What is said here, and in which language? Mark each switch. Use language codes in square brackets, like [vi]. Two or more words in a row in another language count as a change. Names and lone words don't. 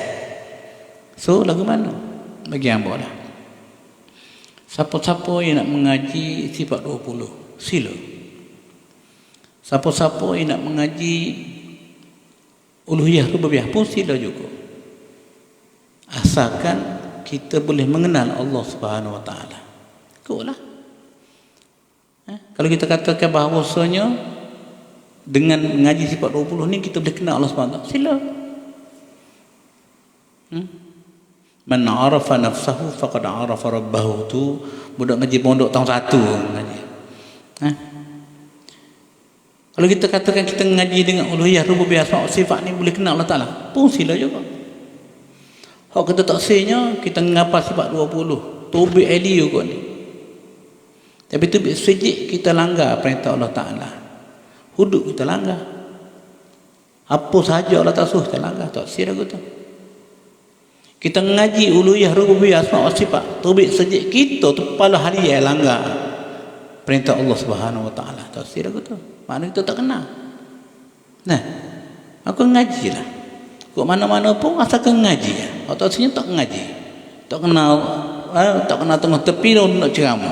[ms] So lagu mana bagi hamba lah siapa-siapa yang nak mengaji sifat 20 sila, siapa-siapa yang nak mengaji uluhiyah rububiyah pun sila juga, asalkan kita boleh mengenal Allah [ar] سبحانه وتعالى. [ms] Ikutlah. Kalau kita katakan bahawasanya dengan mengaji sifat 20 ni kita boleh kenal Allah [ar] سبحانه وتعالى, [ms] sila. [ar] من عرف نفسه فقد عرف ربه, [ms] tu budak ngaji pondok tahun 1 ngaji. Kalau kita katakan kita ngaji dengan uluhiyah rububiyah [ar] أسماء وصفات [ms] ni boleh kenal Allah Taala, pun sila juga. Hak kita tak senya kita ngapa sifat 20 tubik ali juga ni. Tapi tubik sejik kita langgar perintah Allah Taala. Hudud kita langgar. Apa sahaja Allah Taala suruh kita langgar, tak sira gitu. Kita ngaji uluhiyah rububiyah [ar] أسماء وصفات [ms] tubik sejik kita tu kepala harian langgar perintah Allah [ar] سبحانه وتعالى, [ms] tak sira gitu. Maknanya kita tak kenal. Nah, aku ngajilah. Kok mana-mana pun asalkan ngaji ya. Atau aslinya tak ngaji. Tak kenal tengah tepi dan nak ceramah.